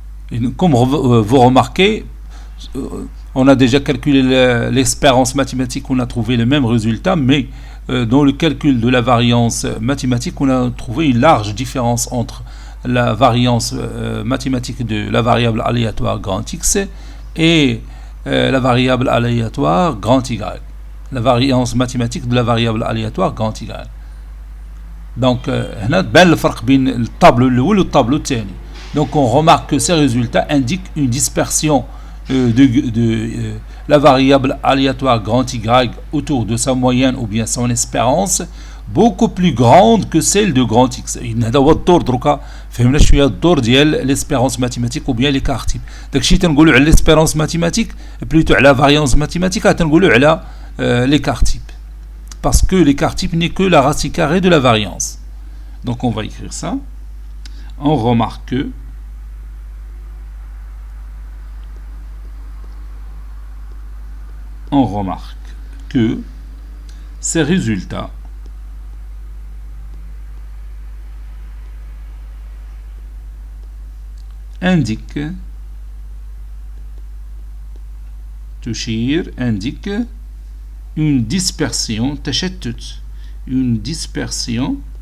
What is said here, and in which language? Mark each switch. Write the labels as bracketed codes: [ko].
[fr] Et comme vous remarquez, on a déjà calculé l'espérance mathématique, on a trouvé le même résultat, mais dans le calcul de la variance mathématique, on a trouvé une large différence entre la variance mathématique de la variable aléatoire grand X et la variable aléatoire grand Y. La variance mathématique de la variable aléatoire grand Y. [ar] Donc, هنا تبان الفرق بين الطابلو الأول والطابلو الثاني. [fr] Donc, on remarque que ces résultats indiquent une dispersion de la variable aléatoire grand Y autour de sa moyenne ou bien son espérance beaucoup plus grande que celle de grand X. [ar] هذا هو الدور دروكا فهمنا شويه الدور ديال [fr] l'espérance mathématique ou bien l'écart type. [ar] داكشي تنقولوا على [fr] l'espérance mathématique [ar] plutôt على [fr] variance mathématique [ar] تنقولوا على [fr] l'écart type. Parce que l'écart type n'est que la racine carrée de la variance. Donc on va écrire ça. On remarque que ces résultats indiquent une dispersion تشتت une dispersion